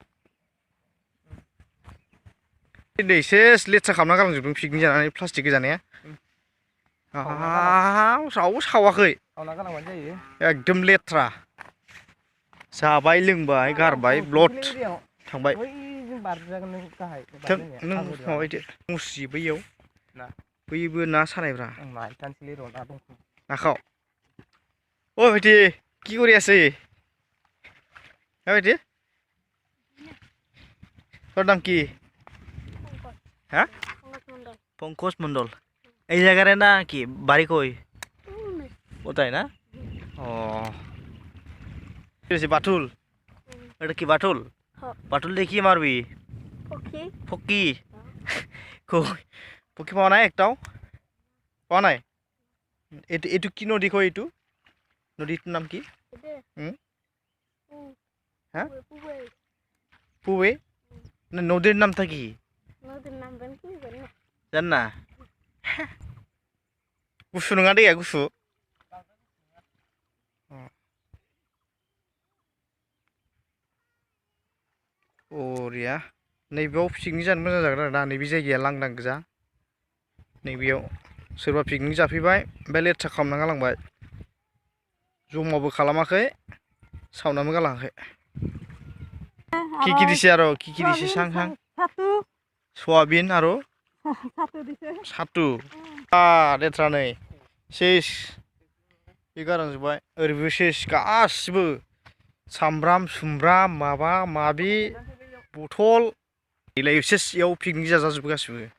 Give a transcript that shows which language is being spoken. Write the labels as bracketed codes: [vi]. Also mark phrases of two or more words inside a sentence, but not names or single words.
[brx] दै सेस लेथ्रा खालामना गालांजोबदों पिकनिक जानानै प्लास्टिक गोजानाया रावबो सावाखै एकदम लेथ्रा जाबाय लोंबाय गारबाय ब्लड थांबाय नों माबायदो मुस्रि बैयाव बैबो ना सानायब्रा नाखाव [as] ও ভাইটি কি কৰি আছে [bn] ভাইটি তোর নাম কি হ্যাঁ পঙ্কজ মন্ডল এই জায়গার না কি বাড়ি কই কোথায় না ও বাটুল এটা কি বাটুল বাটুল দিয়ে কি মারবি ফকি ফকি পাওয়া নাই একটাও পাওয়া নাই এটু কি নদী কয় এটু নদীটোৰ নাম কি হ্যাঁ পুবে নদীর নামটা কি জান না [brx] गुसु नङा दैया गुसु बरिया नैबेयाव पिकनिक जानो मोजां जागोन आरो ना नैबे जायगाया लांदां गोजा नैबेयाव सोरबा पिकनिक जाफैबाय ओमफ्राय लेथ्रा खालामना गालांबाय जमाबो खालामाखै सावनाबो गालाङाखै [as] কি দিছে আৰু কি দিছে চাং চাং [brx] सयाबिन आरो सातु लेथ्रा नै सेस बे गालांजोब्बाय ओरैबो सेस गासिबो सामब्राम सुमब्राम माबा माबि बथल देलाय सेस इयाव पिकनिक जाजाजोबो गासिबो